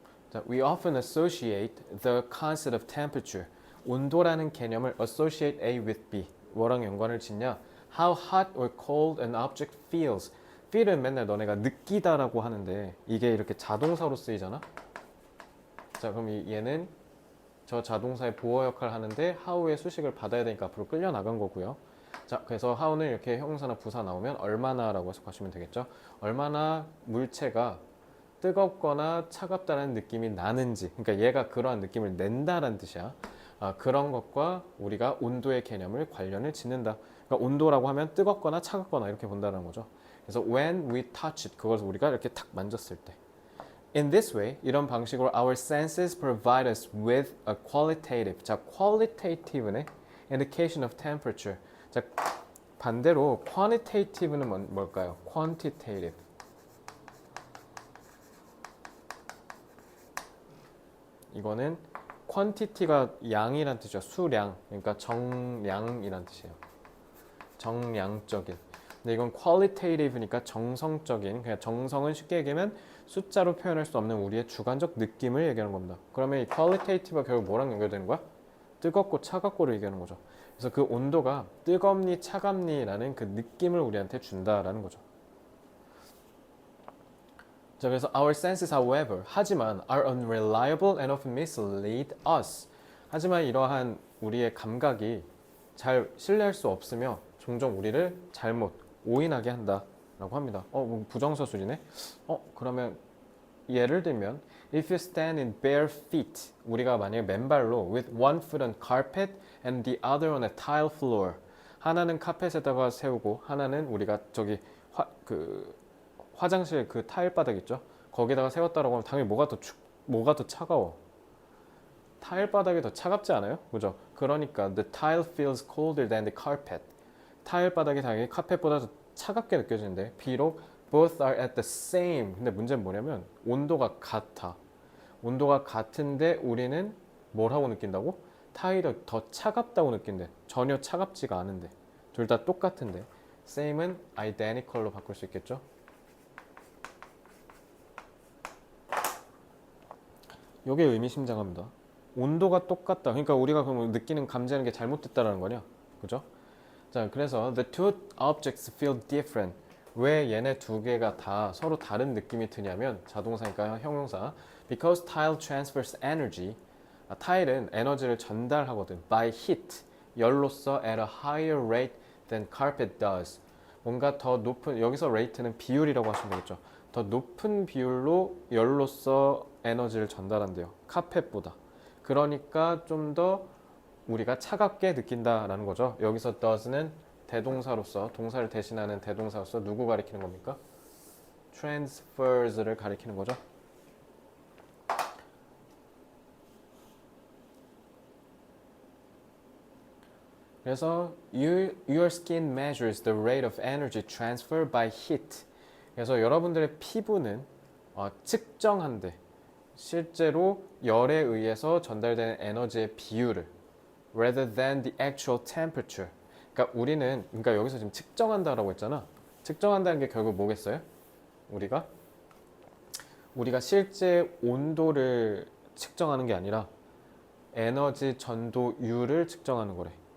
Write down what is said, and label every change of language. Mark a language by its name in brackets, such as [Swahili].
[English] 자, we often associate the concept of temperature. [Korean] 온도라는 개념을 [English] associate A with B. [Korean] 뭐랑 연관을 짓냐? [English] How hot or cold an object feels. [Korean] feel은 맨날 너네가 느끼다라고 하는데 이게 이렇게 자동사로 쓰이잖아? 자, 그럼 얘는 저 자동사의 보어 역할을 하는데 how의 수식을 받아야 되니까 앞으로 끌려 나간 거고요. 자, 그래서 how는 이렇게 형용사나 부사 나오면 얼마나라고 해석하시면 되겠죠. 얼마나 물체가 뜨겁거나 차갑다는 느낌이 나는지, 그러니까 얘가 그러한 느낌을 낸다라는 뜻이야. 그런 것과 우리가 온도의 개념을 관련을 짓는다. 그러니까 온도라고 하면 뜨겁거나 차갑거나 이렇게 본다는 거죠. 그래서 [English] when we touch it, [Korean] 그것을 우리가 이렇게 탁 만졌을 때. [English] In this way, [Korean] 이런 방식으로 [English] our senses provide us with a qualitative. 자, qualitative는 indication of temperature. [Korean] 자, 반대로 quantitative는 뭘까요? [English] quantitative. [Korean] 이거는 quantity가 양이란 뜻이죠. 수량. 그러니까 정량이란 뜻이에요. 정량적인. 근데 이건 qualitative니까 정성적인. 그냥 정성은 쉽게 얘기하면 숫자로 표현할 수 없는 우리의 주관적 느낌을 얘기하는 겁니다. 그러면 이 qualitative가 결국 뭐랑 연결되는 거야? 뜨겁고 차갑고를 얘기하는 거죠. 그래서 그 온도가 뜨겁니 차갑니라는 그 느낌을 우리한테 준다라는 거죠. [English] 자, 그래서 our senses, however, 하지만 are unreliable and often mislead us. [Korean] 하지만 이러한 우리의 감각이 잘 신뢰할 수 없으며 종종 우리를 잘못 오인하게 한다라고 합니다. 뭐 부정서술이네. 그러면 예를 들면 [English] if you stand in bare feet, [Korean] 우리가 만약에 맨발로 [English] with one foot on carpet and the other on a tile floor. [Korean] 하나는 카펫에다가 세우고 하나는 우리가 저기 화장실 그 타일 바닥 있죠? 거기다가 세웠다라고 하면 당연히 뭐가 더 차가워? 타일 바닥이 더 차갑지 않아요? 그죠? [English] 그러니까 the tile feels colder than the carpet. [Korean] 타일 바닥이 당연히 카펫보다 더 차갑게 느껴지는데 비록 [English] both are at the same. [Korean] 근데 문제는 뭐냐면 온도가 같아. 온도가 같은데 우리는 뭘 하고 느낀다고? 타일이 더 차갑다고 느낀대. 전혀 차갑지가 않은데. 둘 다 똑같은데. same은 identical로 바꿀 수 있겠죠? 이게 의미심장합니다. 온도가 똑같다. 그러니까 우리가 그럼 느끼는 감지하는 게 잘못됐다라는 거냐? 그죠? [English] 자, 그래서 the two objects feel different. [Korean] 왜 얘네 두 개가 다 서로 다른 느낌이 드냐면 자동사니까 형용사. [English] Because tile transfers energy. [Korean] 타일은 에너지를 전달하거든. [English] By heat. 열로서 at a higher rate than carpet does. [Korean] 뭔가 더 높은 여기서 rate는 비율이라고 하시면 되겠죠. 더 높은 비율로 열로서 에너지를 전달한대요. 카펫보다. 그러니까 좀 더 우리가 차갑게 느낀다라는 거죠. 여기서 does는 대동사로서 동사를 대신하는 대동사로서 누구 가리키는 겁니까? transfers를 가리키는 거죠. [English] 그래서 your skin measures the rate of energy transfer by heat. [Korean] 그래서 여러분들의 피부는 측정한대. 실제로 열에 의해서 전달되는 에너지의 비율을 [English] rather than the actual temperature. [Korean] 그러니까 그러니까 여기서 지금 측정한다라고 했잖아. 측정한다는 게 결국 뭐겠어요? 우리가 실제 온도를 측정하는 게 아니라 에너지 전도율을 측정하는 거래.